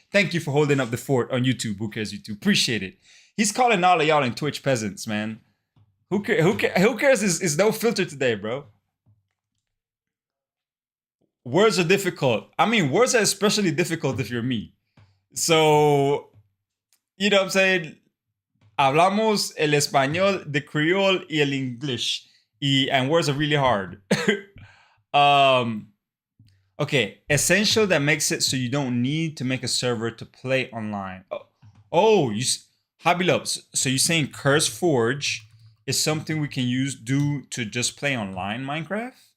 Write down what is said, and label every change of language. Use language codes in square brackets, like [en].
[en] Thank you for holding up the fort on YouTube. Who cares, YouTube? Appreciate it. He's calling all of y'all in Twitch peasants, man. Who cares is no filter today, bro. Words are difficult. I mean, words are especially difficult if you're me. So, you know what I'm saying? [es] Hablamos el español, [en] the Creole, [es] y el English. [en] And words are really hard. Okay, essential that makes it so you don't need to make a server to play online. Hobby Lopes. So you're saying CurseForge is something we can do to just play online Minecraft?